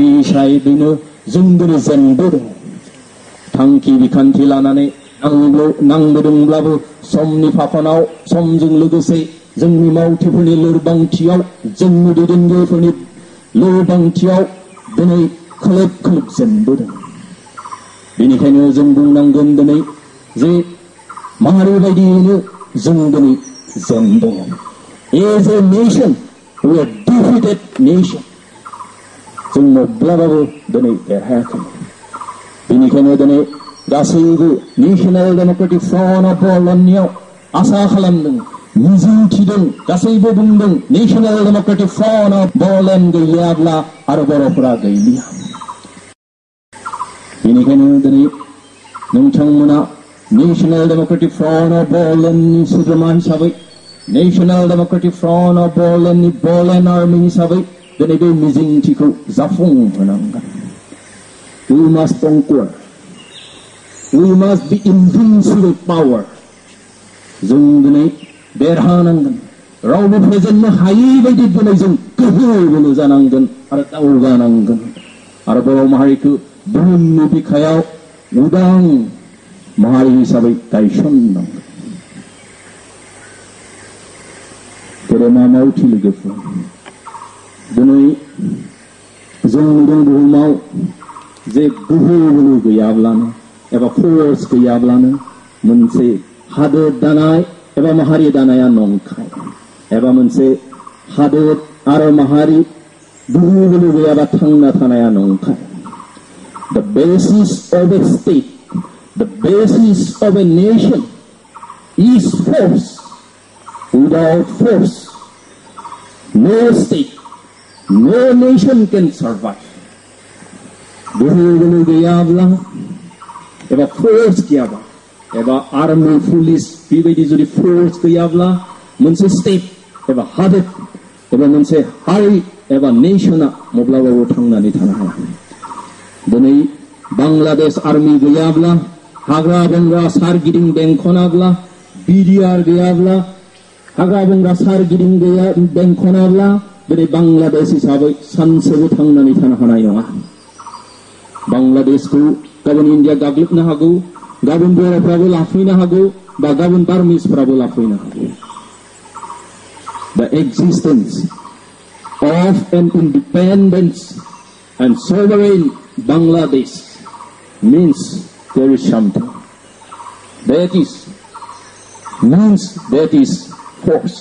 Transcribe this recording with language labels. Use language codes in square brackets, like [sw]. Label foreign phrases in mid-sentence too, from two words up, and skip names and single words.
[brx] हिसाबैनो जों दिनै जेनबोदों थांखि बिखान्थि लानानै नांबोदोंब्लाबो समनि फाखनाव समजों लोगोसे जोंनि मावथिफोरनि लोरबांथियाव जोंनि दैदेनगिरिफोरनि लोरबांथियाव दिनै खोलोब खोलोब जेनबोदों बेनिखायनो जों बुंनांगोन दिनै जे माहारि बायदियैनो जों दिनै जेनदों [en] As a nation, we are defeated nation. [brx] जों माब्लाबाबो दिनै देरहायाखै बेनिखायनो दिनै गासैबो नेशनेल डेमोक्रेटिक फ्रन्ट अफ बर'लेण्डनियाव आसा खालामदों मिजिं थिदों गासैबो बुंदों नेशनेल डेमोक्रेटिक फ्रन्ट अफ बर'लेण्ड गैयाब्ला आरो बर'फोरा गैलिया बेनिखायनो दिनै नोंथांमोना नेशनेल डेमोक्रेटिक फ्रन्ट अफ बर'लेण्डनि सोद्रोमा हिसाबै नेशनेल डेमोक्रेटिक फ्रन्ट अफ बर'लेण्डनि बर'लेण्ड आर्मि हिसाबै दिनै बे मिजिंथिखौ जाफुंहोनांगोन [en] We must conquer. We must be invincible power. [brx] जों दिनै देरहानांगोन रावबो फेजेननो हायै बायदि दिनै जों गोहो बोलो जानांगोन आरो दावगानांगोन आरो बर' माहारिखौ बुहुमनि बिखायाव उदां माहारि हिसाबै गायसननांगोन गेदेमा मावथि लोगोफोर दिनै जों नुदों बुहुमाव जे गोहो बोलो गैयाब्लानो एबा फोर्स गैयाब्लानो मोनसे हादोर दानाय एबा माहारि दानाया नंखाय एबा मोनसे हादोर आरो माहारि गोहो बोलो गैयाबा थांना थानाया नंखाय. [en] The basis of a state, the basis of a nation is force. Without force, no state, no nation can survive. [brx] गोहो बोलो गैयाब्ला एबा फोर्स गैयाबा एबा आर्मी पुलिस बेबायदि जुदि फोर्स गैयाब्ला मोनसे स्टेट एबा हादोर एबा मोनसे हारि एबा नेशना माब्लाबाबो थांनानै थानो हाया. दिनै बांलादेश आर्मी गैयाब्ला हाग्रा बंग्रा सारगिदिं बेंखनाब्ला बिडिआर गैयाब्ला हाग्रा बंग्रा सारगिदिं बेंखनाब्ला दिनै बांलादेश हिसाबै सानसेबो थांनानै थानो हानाय नङा. बांलादेशखौ गाबोन इन्डिया गाग्लोबनो हागौ, गाबोन बर'फ्राबो लाफैनो हागौ बा गाबोन बार्मिसफ्राबो लाफैनो हागौ. [en] The existence of an independent and sovereign Bangladesh means there is something. That is force.